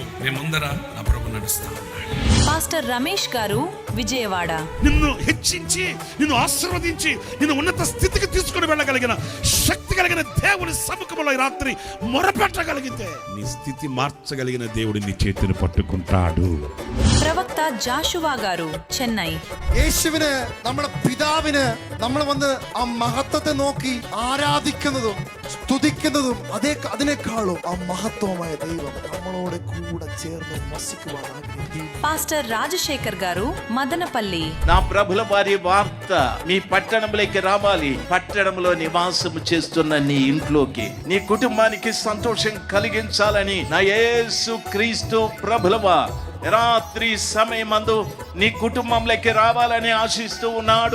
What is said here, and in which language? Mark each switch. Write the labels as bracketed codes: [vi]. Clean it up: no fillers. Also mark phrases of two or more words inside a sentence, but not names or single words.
[te] నీ ముందర నా ప్రభు నడుస్తా ఉన్నాడు. పాస్టర్ రమేష్ గారు, విజయవాడ. నిన్ను హెచ్చించి, నిన్ను ఆశీర్వదించి, నిన్ను ఉన్నత స్థితికి తీసుకుని వెళ్ళగలిగిన శక్తి కలిగిన దేవుని సముఖంలో ఈ రాత్రి మొరపెట్టగలిగితే నీ స్థితి మార్చగలిగిన దేవుడి నీ చేతిని పట్టుకుంటాడు. ప్రవక్త జాషువ గారు, చెన్నై. [ml] യേശുവിന് നമ്മുടെ പിതാവിന് നമ്മൾ വന്ന് ആ മഹത്വത്തെ നോക്കി ആരാധിക്കുന്നതും സ്തുതിക്കുന്നതും അതിനേക്കാളും ആ മഹത്വമായ ദൈവം നമ്മളോട് കൂടെ ചേർന്ന് വസിക്കുവാൻ ആഗ്രഹിക്കുന്നു. [te] పాస్టర్ రాజశేఖర్ గారు, మదనపల్లి. నా ప్రభుల వారి వార్త మీ పట్టణంలోకి రావాలి. పట్టణంలో నివాసము చేస్తున్న నీ ఇంట్లోకి, నీ కుటుంబానికి సంతోషం కలిగించాలని నా యేసు క్రీస్తు ప్రభులవా రాత్రి సమయమందు నీ కుటుంబంలోకి రావాలని ఆశిస్తూ ఉన్నాడు.